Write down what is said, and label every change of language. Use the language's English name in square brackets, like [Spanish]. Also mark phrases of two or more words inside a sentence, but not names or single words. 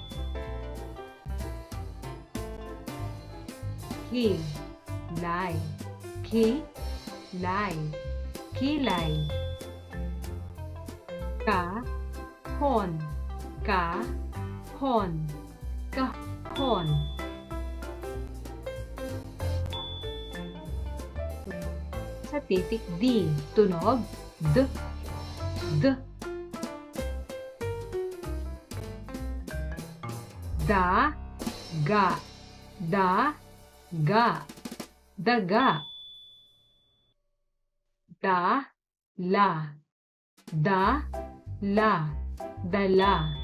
[Filipino] Kilay, kilay, kilay. Kahon, kahon, kahon. Sa titik D, tunog D, D. Daga, daga, daga. Dala, dala, dala.